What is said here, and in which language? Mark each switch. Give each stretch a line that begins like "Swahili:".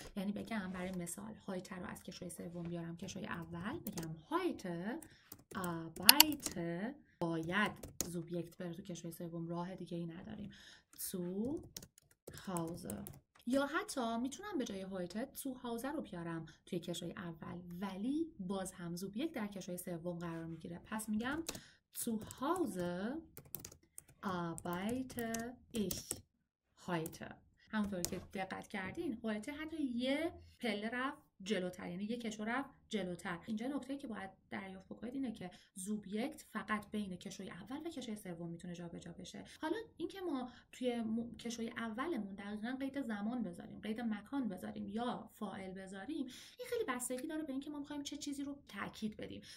Persian: یعنی بگم برای مثال هایت رو از کشوی سوم بیارم کشوی اول، بگم هایت arbeite، باید سوبجکت بره تو کشوی سوم، راه دیگه ای نداریم.
German: zu Hause.
Persian: یا حتی میتونم به جای هایت
German: zu Hause
Persian: رو بیارم توی کشوی اول، ولی باز هم سوبجکت در کشوی سوم قرار میگیره. پس میگم
German: zu Hause arbeite ich heute.
Persian: همونطور که دقت کردین هایت حتی یه پله رفت جلوتر، یعنی یه کشو رفت جلوتر. اینجا نکته‌ای که باید دریافت بکنید اینه که سوبجکت فقط بین کشوی اول و کشوی سوم میتونه جابجا بشه. حالا اینکه ما توی کشوی اولمون دقیقاً قید زمان بذاریم، قید مکان بذاریم یا فاعل بذاریم، این خیلی بستگی داره به اینکه ما می‌خوایم چه چیزی رو تاکید بدیم.